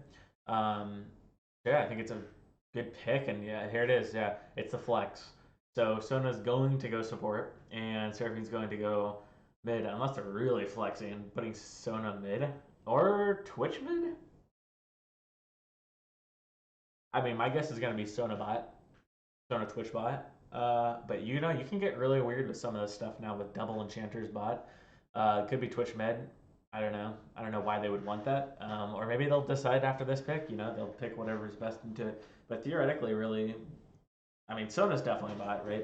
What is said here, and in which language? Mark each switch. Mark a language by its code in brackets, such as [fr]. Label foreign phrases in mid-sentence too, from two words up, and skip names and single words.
[en] Yeah, I think it's a good pick, and yeah, here it is. Yeah, it's the flex. So Sona's going to go support, and Seraphine's going to go mid, unless they're really flexing, putting Sona mid. Or Twitch mid? I mean, my guess is going to be Sona bot. Sona Twitch bot. But you can get really weird with some of this stuff now with double enchanters bot. It could be Twitch mid. I don't know. I don't know why they would want that. Or maybe they'll decide after this pick, they'll pick whatever's best into it. But theoretically, really, I mean, Sona's definitely bot, right?